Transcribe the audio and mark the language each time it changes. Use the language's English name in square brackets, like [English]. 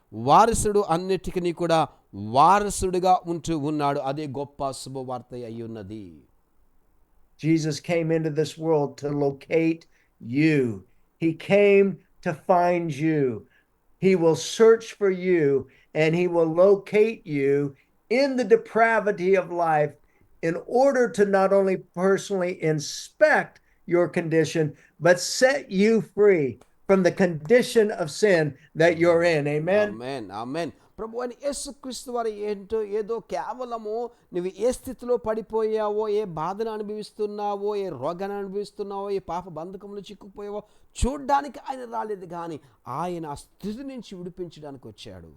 [Telugu] వారసుడు అన్నిటికీ కూడా వారసుడిగా ఉంటూ ఉన్నాడు. అదే గొప్ప శుభవార్త అయి ఉన్నది. [English] Jesus came into this world to locate you. He came to find you. He will search for you and he will locate you in the depravity of life in order to not only personally inspect your condition, but set you free from the condition of sin that you're in. Amen. [Telugu] ఆమేన్. ఆమేన్. ప్రభు అని యేసుక్రీస్తు వారు ఏంటో ఏదో కేవలము నువ్వు ఏ స్థితిలో పడిపోయావో, ఏ బాధను అనుభవిస్తున్నావో, ఏ రోగాన్ని అనుభవిస్తున్నావో, ఏ పాప బంధకంలో చిక్కుపోయావో చూడ్డానికి ఆయన రాలేదు, కానీ ఆయన ఆ స్థితి నుంచి విడిపించడానికి వచ్చాడు.